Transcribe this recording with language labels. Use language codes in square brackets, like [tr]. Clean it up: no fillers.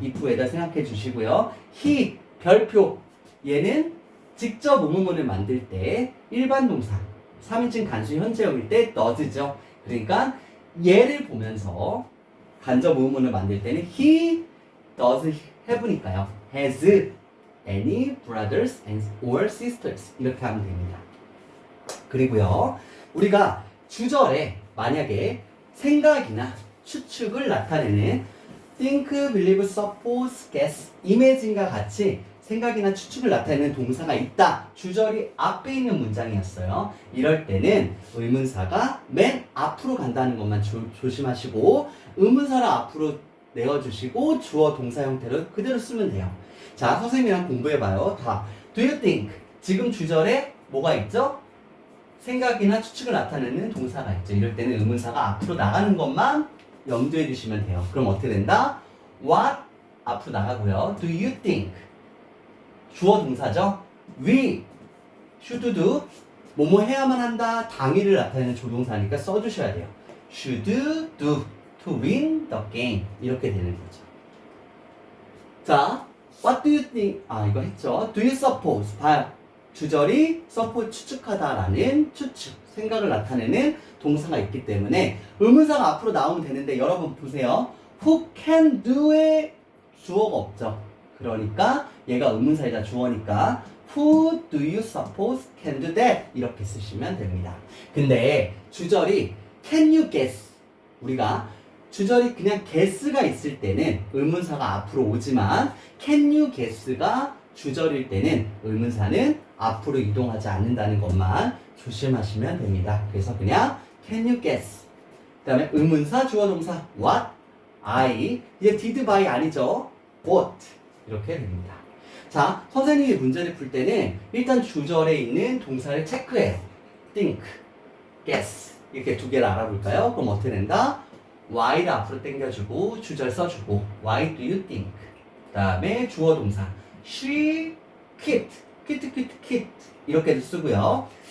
[ko] if에 대해 생각해 주시고요. he. 별표. 얘는 직접 의문문을 만들 때 일반 동사. 3인칭 단수 현재형일 때 does죠. 그러니까 얘를 보면서 간접 의문문을 만들 때는 [en] he does have [ko] 니까요. [en] has any brothers and or sisters 이렇게 하면 됩니다. [ko] 그리고요, 우리가 주절에 만약에 생각이나 추측을 나타내는 think, believe, suppose, guess, imagine과 같이 생각이나 추측을 나타내는 동사가 있다. 주절이 앞에 있는 문장이었어요. 이럴 때는 의문사가 맨 앞으로 간다는 것만 조심하시고 의문사를 앞으로 내어주시고 주어 동사 형태로 그대로 쓰면 돼요. 자, 선생님이랑 공부해봐요. 다. [en] Do you think? [ko] 지금 주절에 뭐가 있죠? 생각이나 추측을 나타내는 동사가 있죠. 이럴 때는 의문사가 앞으로 나가는 것만 염두해 주시면 돼요. 그럼 어떻게 된다? What? 앞으로 나가고요. [en] Do you think? [ko] 주어 동사죠. [en] We should do [ko] 뭐뭐 해야만 한다. 당위를 나타내는 조동사니까 써주셔야 돼요. [en] Should do to win the game [ko] 이렇게 되는 거죠. [en] 자, what do you think? [ko] 이거 했죠. [en] Do you suppose? [ko] 봐요. 주절이 suppose 추측하다라는 추측 생각을 나타내는 동사가 있기 때문에 의문사가 앞으로 나오면 되는데 여러분 보세요. [en] Who can do에 [ko] 주어가 없죠. 그러니까 얘가 의문사이자 주어니까 [en] Who do you suppose can do that? [ko] 이렇게 쓰시면 됩니다. 근데 주절이 [en] can you guess? [ko] 우리가 주절이 그냥 guess가 있을 때는 의문사가 앞으로 오지만 [en] can you guess [ko] 가 주절일 때는 의문사는 앞으로 이동하지 않는다는 것만 조심하시면 됩니다. 그래서 그냥 [en] can you guess? [ko] 그 다음에 의문사 주어 동사 what? [en] I [ko] 이제 [en] did by [ko] 아니죠? what? 이렇게 됩니다. 자, 선생님이 문제를 풀 때는 일단 주절에 있는 동사를 체크해요. think, guess 이렇게 두 개를 알아볼까요? 그럼 어떻게 된다? why를 앞으로 당겨주고 주절 써주고 [en] why do you think? [ko] 그 다음에 주어 동사 [en] she quit, quit [ko] 이렇게도 쓰고요.